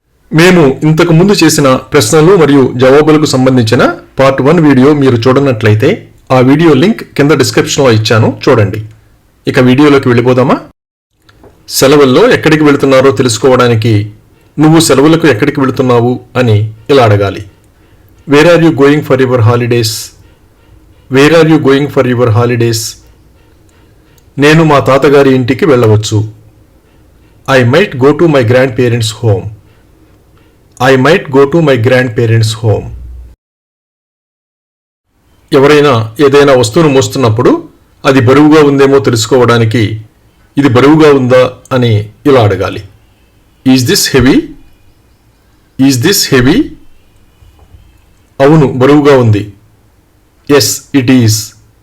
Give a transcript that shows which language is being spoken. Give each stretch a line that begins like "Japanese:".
Telugu: మేము ఇంతకు ముందు చేసిన ప్రశ్నలు మరియు జవాబులకు సంబంధించిన పార్ట్ 1 వీడియో మీరు చూడనట్లయితే ఆ వీడియో లింక్ కింద డిస్క్రిప్షన్లో ఇచ్చాను, చూడండి. ఇక వీడియోలోకి వెళ్ళిపోదామా? సెలవుల్లో ఎక్కడికి వెళుతున్నారో తెలుసుకోవడానికి నువ్వు సెలవులకు ఎక్కడికి వెళుతున్నావు అని ఇలా అడగాలి.
English: Where are you going for your holidays? Where are you going for your holidays?
Telugu: నేను మా తాతగారి ఇంటికి వెళ్ళవచ్చు.
English: I might go to my grandparents' home. I might go to my grandparents' home.
Telugu: ఎవరైనా ఏదైనా వస్తువును మోస్తున్నప్పుడు అది బరువుగా ఉందేమో తెలుసుకోవడానికి ఇది బరువుగా ఉందా అని ఇలా అడగాలి.
English: Is this heavy? Is this heavy?
Telugu: అవును, బరువుగా ఉంది.
English: Yes it is.